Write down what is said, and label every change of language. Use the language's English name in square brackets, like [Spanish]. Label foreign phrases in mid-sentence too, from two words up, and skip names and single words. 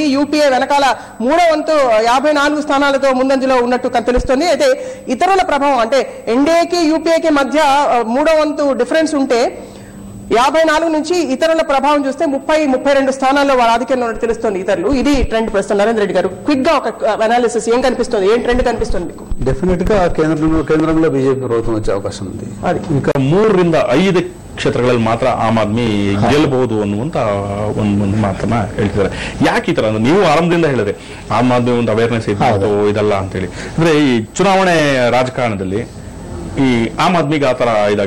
[Telugu] యూపీఏ వెనకాల 3వ వంతు 54 స్థానాలతో ముందంజలో ఉన్నట్టు తెలుస్తోంది. అయితే ఇతరుల ప్రభావం, అంటే ఎన్డీఏకి యూపీఏకి మధ్య 3వ వంతు డిఫరెన్స్ ఉంటే 54 నుంచి ఇతరుల ప్రభావం చూస్తే 32 స్థానాల్లో వారు ఆధిక్యంలో ఉన్నట్టు తెలుస్తోంది ఇతరులు. ఇది ట్రెండ్. ప్రస్తుతం నరేంద్ర రెడ్డి గారు క్విక్ గా ఒక అనాలిసిస్ ఏం కనిపిస్తుంది, ఏం ట్రెండ్ కనిపిస్తుంది మీకు? ಡೆಫಿನೆಟ್ గా ಕೇಂದ್ರಂలో ಬಿಜೆಪಿ ప్రభుత్వం వచ్చే ಅವಕಾಶ ఉంది. [Kannada] ಈಗ 3 ರಿಂದ 5 ಕ್ಷೇತ್ರಗಳಲ್ಲಿ ಮಾತ್ರ ಆಮ್ ಆದ್ಮಿ ಗೆಲ್ಲಬಹುದು ಅನ್ನುವಂತ ಒಂದು ಮಾತನ್ನ ಹೇಳ್ತಿದ್ದಾರೆ. ಯಾಕೆ ಈ ತರ? ನೀವು ಆರಂಭದಿಂದ ಹೇಳಿದ್ರೆ ಆಮ್ ಆದ್ಮಿ ಒಂದು ಅವೇರ್ನೆಸ್ ಇತ್ತು ಇದಲ್ಲ ಅಂತ ಹೇಳಿ. ಅಂದ್ರೆ ಈ ಚುನಾವಣೆ ರಾಜಕಾರಣದಲ್ಲಿ ಈ ಆಮ್ ಆದ್ಮಿಗೆ ಆತರ ಇದಾಗ್ಲಿ.